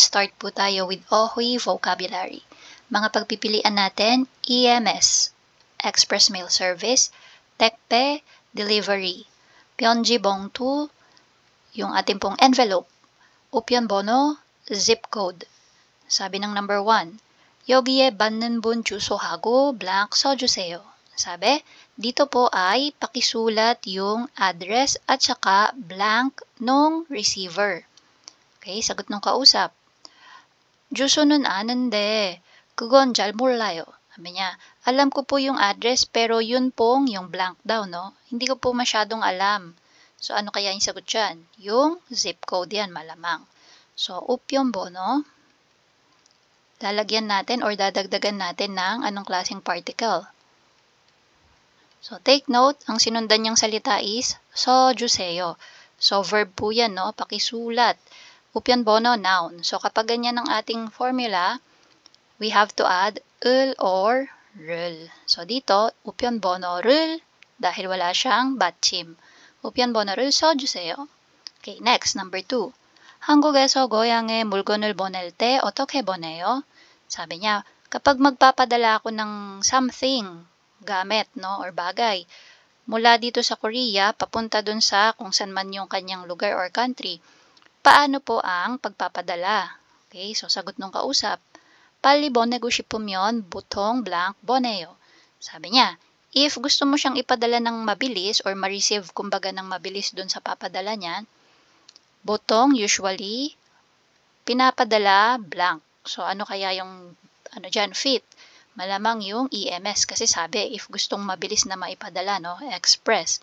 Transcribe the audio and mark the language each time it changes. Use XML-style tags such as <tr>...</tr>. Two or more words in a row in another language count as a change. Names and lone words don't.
<tl>Start po tayo with Ohui vocabulary. Mga pagpipilian natin, EMS,</tl> <en>Express Mail Service,</en> <tl>Tekpe, Delivery,</tl> <ko>편지 봉투,</ko> <tl>yung ating pong envelope,</tl> <ko>우편 번호,</ko> <en>zip code.</en> <tl>Sabi ng number 1,</tl> <ko>여기에 받는 분 주소하고 blank 써주세요.</ko> <tl>Sabi, dito po ay pakisulat yung address at saka blank nung receiver. Okay, sagot ng kausap.</tl> <ko>주소는 아는데 그건 잘 몰라요.</ko> <tl>Sabi niya, alam ko po yung address pero yun pong yung blank daw, no? Hindi ko po masyadong alam. So, ano kaya yung sagot dyan? Yung</tl> <en>zip code</en> <tl>yan, malamang. So,</tl> <ko>우편 번호,</ko> <tl>lalagyan natin or dadagdagan natin ng anong klaseng particle.</tl> <en>So, take note,</en> <tl>ang sinundan niyang salita is 써주세요. So, verb po yan, no? Pakisulat.</tl> <ko>우편 번호,</ko> <tl>noun. So, kapag ganyan ang ating formula,</tl> <en>we have to add</en> <tl>을 or 를. So, dito,</tl> <ko>우편 번호를</ko> <tl>dahil wala siyang 받침.</tl> <ko>우편 번호를 써주세요.</ko> <en>Okay, next, number 2.</en> <ko>한국에서 고향에 물건을 보낼 때 어떻게 보내요?</ko> <tl>Sabi niya, kapag magpapadala ako ng something, gamit, no, or bagay, mula dito sa Korea, papunta dun sa kung saan man yung kanyang lugar or country, paano po ang pagpapadala? Okay, so sagot ng kausap,</tl> <ko>빨리 보내고 싶으면 보통 blank 보내요.</ko> <tl>Sabi niya, if gusto mo siyang ipadala ng mabilis or ma-receive kumbaga ng mabilis dun sa papadala niya, botong usually pinapadala blank. So ano kaya yung dyan, fit? Malamang yung EMS kasi sabi if gustong mabilis na maipadala, no, express.</tl>